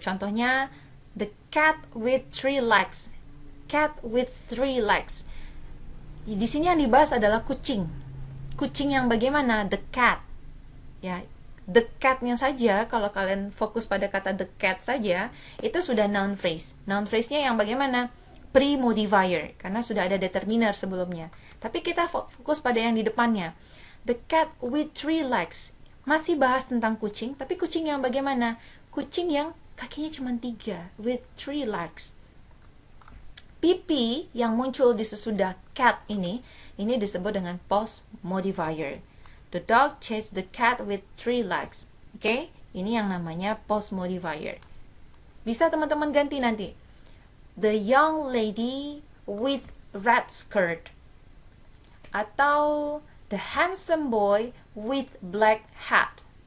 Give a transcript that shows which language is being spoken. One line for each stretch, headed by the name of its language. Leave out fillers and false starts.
English: Contohnya the cat with 3 legs. Cat with 3 legs.
Indonesian: Di sini yang dibahas adalah kucing. kucing yang bagaimana?
English: The cat.
Indonesian: Ya, the cat-nya saja, kalau kalian fokus pada kata the cat saja, itu sudah noun phrase. Noun phrase-nya yang bagaimana? Pre-modifier, karena sudah ada determiner sebelumnya. Tapi kita fokus pada yang di depannya.
English: The cat with 3 legs.
Indonesian: Masih bahas tentang kucing, tapi kucing yang bagaimana? Kucing yang kakinya cuma 3,
English: with 3 legs.
Indonesian: PP yang muncul di sesudah cat ini disebut dengan post modifier.
English: The dog chased the cat with 3 legs.
Indonesian: Oke, ini yang namanya post modifier. Bisa teman-teman ganti nanti.
English: The young lady with red skirt. Atau the handsome boy with black hat.